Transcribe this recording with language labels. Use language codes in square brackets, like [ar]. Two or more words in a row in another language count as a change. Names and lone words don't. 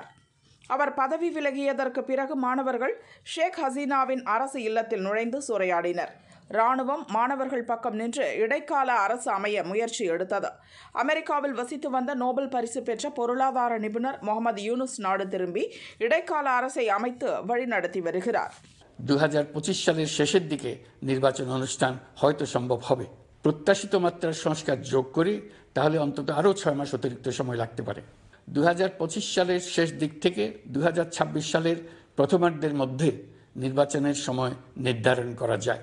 [ta] அவர் பதவி விலகியதற்கு பிறகு மாணவர்கள் ஷேக் ஹசீனாவின் அரசு இல்லத்தில் நுழைந்து சூறையாடினர். இராணுவம் மாணவர்கள் பக்கம் நின்று இடைக்கால அரசு அமைய முயற்சி எடுத்தது. அமெரிக்காவில் வசித்து வந்த நோபல் பரிசு பெற்ற பொருளாதார நிபுணர் முகமது யூனுஸ் நாடு திரும்பி இடைக்கால அரசை அமைத்து வழிநடத்தி வருகிறார். [bn] 2025 সালের শেষের দিকে নির্বাচন অনুষ্ঠান হয়তো সম্ভব হবে। প্রত্যাশিত মাত্রার সংস্কার যোগ করি তাহলে অন্তত আরও 6 মাস অতিরিক্ত সময় লাগতে পারে। 2025 সালের শেষ দিক থেকে 2026 সালের প্রথমার্ধের মধ্যে নির্বাচনের সময় নির্ধারণ করা যায়।